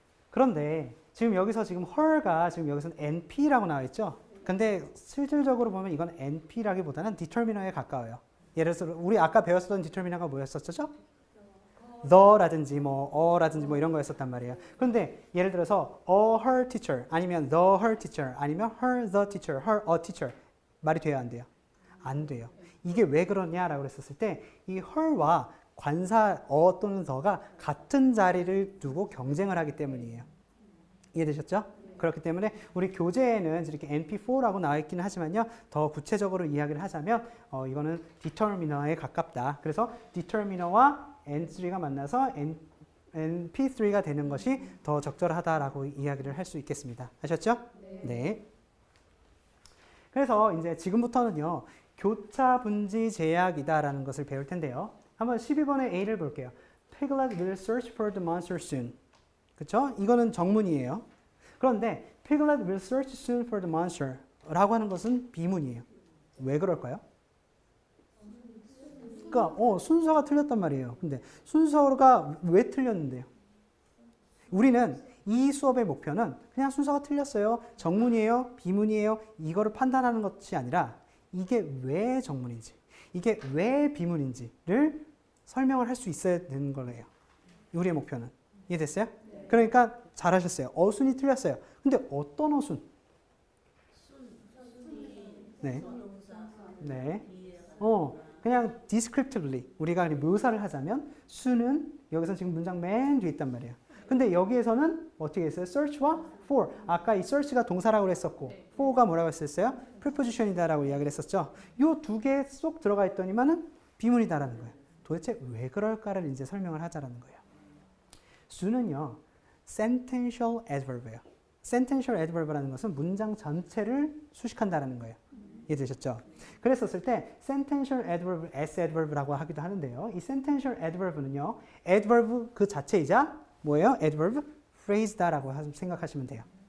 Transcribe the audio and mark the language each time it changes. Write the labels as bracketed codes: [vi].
[ko] 그런데 지금 여기서 지금 her가 지금 여기서는 NP라고 나와 있죠? 근데 실질적으로 보면 이건 NP라기보다는 determiner에 가까워요. 예를 들어서 우리 아까 배웠었던 determiner가 뭐였었죠? the라든지 라든지 이런 거였었단 말이에요. [en] 그런데 [ko] 예를 들어서 [en] a her teacher 아니면 the her teacher 아니면 her the teacher, her a teacher [ko] 말이 돼요, 안 돼요? 안 돼요. 이게 왜 그러냐라고 했었을 때 이 her와 관사 또는 the가 같은 자리를 두고 경쟁을 하기 때문이에요. 이해되셨죠? 그렇기 때문에 우리 교재에는 이렇게 NP4라고 나와 있기는 하지만요. 더 구체적으로 이야기를 하자면 이거는 determiner에 가깝다. 그래서 determiner와 N3가 만나서 NP3가 되는 것이 더 적절하다라고 이야기를 할 수 있겠습니다. 아셨죠? 네. 그래서 이제 지금부터는요. 교차 분지 제약이다라는 것을 배울 텐데요. 한번 12번의 A를 볼게요. [en] Piglet will search for the monster soon. [ko] 그렇죠? 이거는 정문이에요. [en] 그런데 Piglet will search soon for the monster [ko] 라고 하는 것은 비문이에요. 왜 그럴까요? 그러니까 순서가 틀렸단 말이에요. 근데 순서가 왜 틀렸는데요? 우리는 이 수업의 목표는 그냥 순서가 틀렸어요. 정문이에요? 비문이에요? 이거를 판단하는 것이 아니라 이게 왜 정문인지, 이게 왜 비문인지를 설명을 할 수 있어야 되는 거예요. 우리의 목표는. 이해됐어요? 그러니까 잘하셨어요. 어순이 틀렸어요. 근데 어떤 어순? 네. 그냥 descriptively 우리가 묘사를 하자면 수는 여기서 지금 문장 맨 뒤에 있단 말이에요. 근데 여기에서는 어떻게 했어요? search와 for. 아까 이 search가 동사라고 했었고 for가 뭐라고 했었어요? preposition이다라고 이야기를 했었죠. 이 두 개 쏙 들어가 있더니만은 비문이다라는 거예요. 도대체 왜 그럴까를 이제 설명을 하자라는 거예요. 수는요. sentential adverb예요. sentential adverb라는 것은 문장 전체를 수식한다라는 거예요. 이해되셨죠? 그랬었을 때 sentential adverb, s adverb라고 하기도 하는데요. 이 sentential adverb는요. adverb 그 자체이자 뭐예요? adverb phrase다라고 생각하시면 돼요.